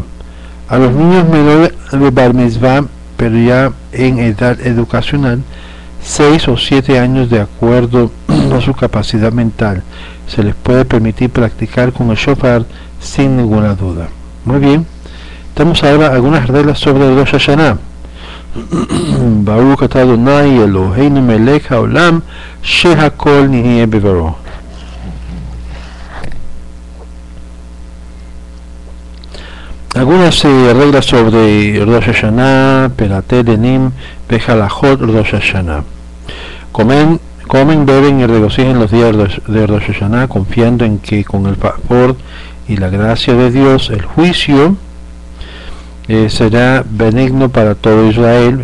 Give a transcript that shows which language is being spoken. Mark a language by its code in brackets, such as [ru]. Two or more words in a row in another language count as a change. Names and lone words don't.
[es] A los niños menores de [he] בר מצווה, [es] pero ya en edad educacional, 6 o 7 años, de acuerdo a su capacidad mental, se les puede permitir practicar con el shofar sin ninguna duda. Muy bien, tenemos ahora algunas reglas sobre el Rosh Hashanah. [he] ברוך אתה אדוני אלוהינו מלך העולם שהכל נהיה בברו. [es] Algunas reglas sobre Rosh Hashanah, [he] פרטי דינים בהלכות [es] Rosh Hashanah. Comen, beben y regocijen los días de Rosh Hashanah, confiando en que con el favor y la gracia de Dios, el juicio será benigno para todo Israel.